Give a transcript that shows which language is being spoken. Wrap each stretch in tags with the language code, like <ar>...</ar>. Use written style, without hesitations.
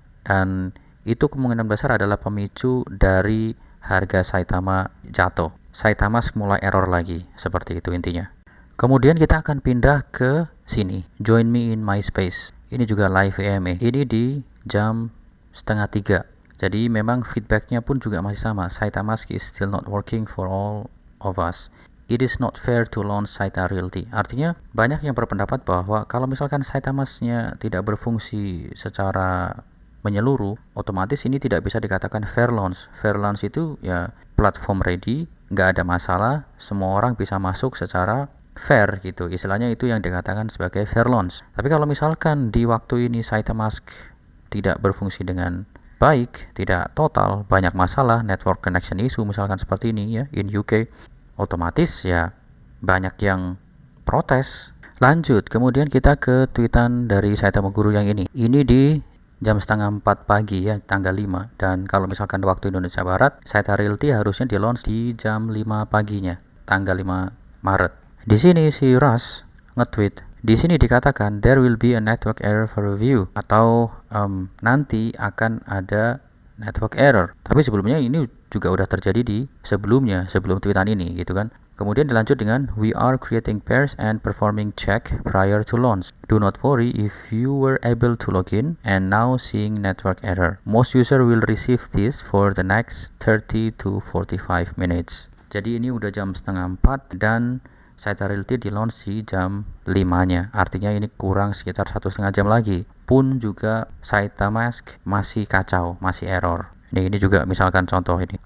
<id>Dan itu kemungkinan besar adalah pemicu dari harga Saitama jatuh. Saitama mulai error lagi, seperti itu intinya. Kemudian kita akan pindah ke sini,</id> <en>join me in my space.</en> <id>Ini juga live AMA. Ini di jam setengah 3. Jadi memang feedbacknya pun juga masih sama.</id> <en>Saitama is still not working for all of us. It is not fair to launch Saita Realty.</en> <id>Artinya banyak yang berpendapat bahwa kalau misalkan Saitama-nya tidak berfungsi secara menyeluruh, otomatis ini tidak bisa dikatakan fair launch. Fair launch itu ya platform ready, nggak ada masalah, semua orang bisa masuk secara fair gitu. Istilahnya itu yang dikatakan sebagai fair launch. Tapi kalau misalkan di waktu ini Saitama tidak berfungsi dengan baik, tidak total, banyak masalah,</id> <en>network connection issue</en> <id>misalkan seperti ini ya</id> <en>in UK,</en> <id>otomatis ya banyak yang protes. Lanjut, kemudian kita ke tweetan dari Saitama Guru yang ini. Ini di jam setengah 4 pagi ya, tanggal 5. Dan kalau misalkan waktu Indonesia Barat, Saita Realty harusnya di launch di jam 5 paginya, tanggal 5 Maret. Di sini si Russ nge-tweet, di sini dikatakan</id> <en>there will be a network error for review</en> <id>atau nanti akan ada network error. Tapi sebelumnya ini juga udah terjadi di sebelum tweetan ini gitu kan. Kemudian dilanjut dengan</id> <en>we are creating pairs and performing check prior to launch. Do not worry if you were able to log in and now seeing network error. Most user will receive this for the next 30 to 45 minutes.</en> <id>Jadi ini udah jam setengah 4 dan Saita Realty di launch di jam 5-nya. Artinya ini kurang sekitar 1,5 jam lagi. Pun juga Saitama masih kacau, masih error. Ini juga misalkan contoh ini.</id>